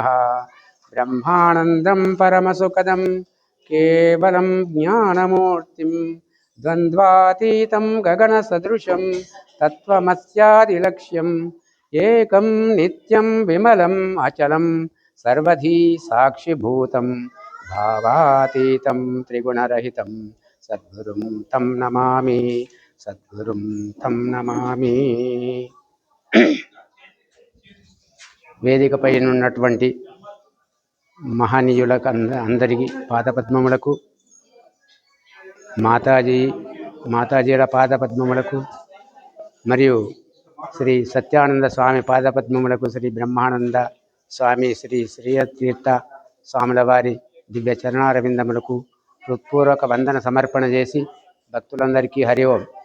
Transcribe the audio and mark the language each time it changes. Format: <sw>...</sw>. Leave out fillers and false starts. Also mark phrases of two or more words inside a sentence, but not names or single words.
<sa>బ్రహ్మానందం పరమసుఖదం కేవలం జ్ఞానమూర్తిం ద్వంద్వాతీతం గగనసదృశం తత్వమస్యాదిలక్ష్యం ఏకం నిత్యం విమలం అచలం సర్వధీ సాక్షిభూతం భావాతీతం త్రిగుణరహితం సద్గురుం తం నమామి, సద్గురుం తం నమామి.</sa> <te>వేదికపై ఉన్నటువంటి మహనీయులకు అందరికీ పాదపద్మములకు, మాతాజీల పాదపద్మములకు, మరియు శ్రీ సత్యానంద స్వామి పాదపద్మములకు, శ్రీ బ్రహ్మానంద స్వామి, శ్రీ శ్రీతీర్థ స్వాముల వారి దివ్య చరణారవిందములకు హృత్పూర్వక వందన సమర్పణ చేసి భక్తులందరికీ హరి ఓం.</te>